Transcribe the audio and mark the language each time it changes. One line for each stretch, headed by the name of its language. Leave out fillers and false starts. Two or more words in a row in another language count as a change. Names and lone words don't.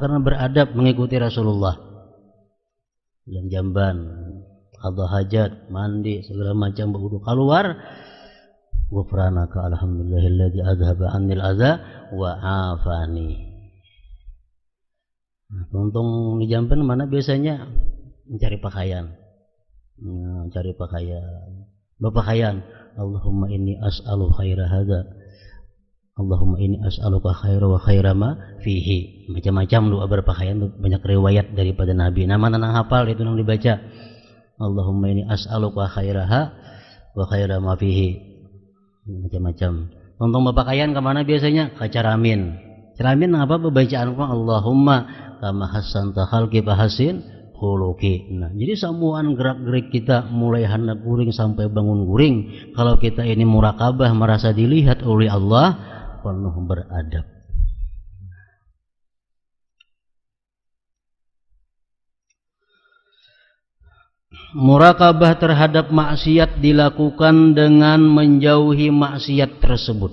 Banjar: Karena beradab mengikuti Rasulullah. Dalam jamban, qadha hajat, mandi, segala macam berwudu keluar.
Arabic: غفرانك الحمد لله الذي أذهب عني الأذى وعافاني.
Banjar: Untung di jamban mana biasanya mencari pakaian. Mencari pakaian. Berpakaian.
Arabic: اللهم إني أسأل خير هذا. اللهم إني أسألك خير وخير ما فيه.
Banjar: Macam-macam doa berpakaian, banyak riwayat daripada Nabi. Nama nang hafal itu nang dibaca.
Arabic: اللهم إني أسألك خيرها وخير ما فيه.
Banjar: Macam-macam. Untung berpakaian kemana biasanya? Ke caramin. Caramin apa?
Arabic: Bacaan اللهم كما حسنت خلقي فحسن خلقي.
Banjar: Nah, jadi semuaan gerak-gerik kita mulai hendak guring sampai bangun guring, kalau kita ini murakabah merasa dilihat oleh Allah, penuh beradab. Murakabah terhadap maksiat dilakukan dengan menjauhi maksiat tersebut.